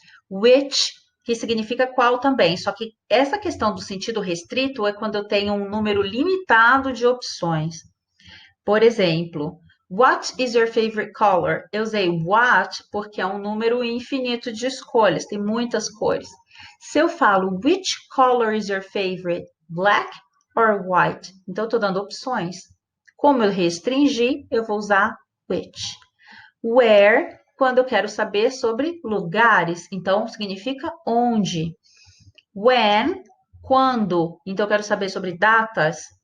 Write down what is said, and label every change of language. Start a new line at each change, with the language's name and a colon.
Portuguese: Which, que significa qual também. Só que essa questão do sentido restrito é quando eu tenho um número limitado de opções. Por exemplo,
English: what is your favorite color?
Portuguese: Eu usei what porque é um número infinito de escolhas, tem muitas cores. Se eu falo
English: which color is your favorite? Black or white?
Portuguese: Então, eu estou dando opções. Como eu restringi, eu vou usar which. Where, quando eu quero saber sobre lugares, então significa onde. When, quando, então eu quero saber sobre datas.